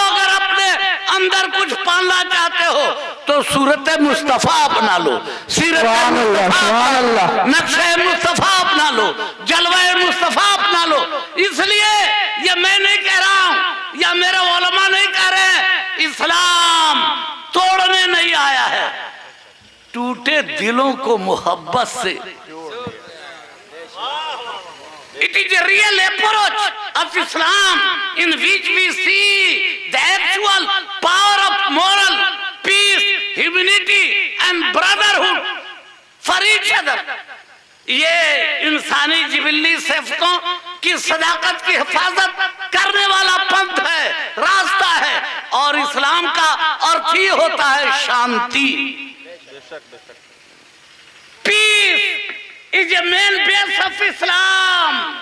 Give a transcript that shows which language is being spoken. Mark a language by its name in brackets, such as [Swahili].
[Hindi] अगर अपने अंदर कुछ पालना चाहते हो तो सूरत मुस्तफा अपना लो, सीरत मुस्तफा, नक्शे मुस्तफा अपना लो, जलवाए मुस्तफा अपना लो। इसलिए ये मैं नहीं कह रहा हूं या मेरे उलमा नहीं कह रहे हैं, इस्लाम तोड़ने नहीं आया है, टूटे दिलों को मोहब्बत से। [English] It is a real approach of Islam in which we see the actual power of moral peace, humanity and brotherhood for each other. [Hindi] ये इंसानी जिबिल्ली सिफतों की सदाकत की हिफाजत करने वाला पंथ है, रास्ता है, और इस्लाम का अर्थ ही होता है शांति। [English] Hadith is a main base of Islam.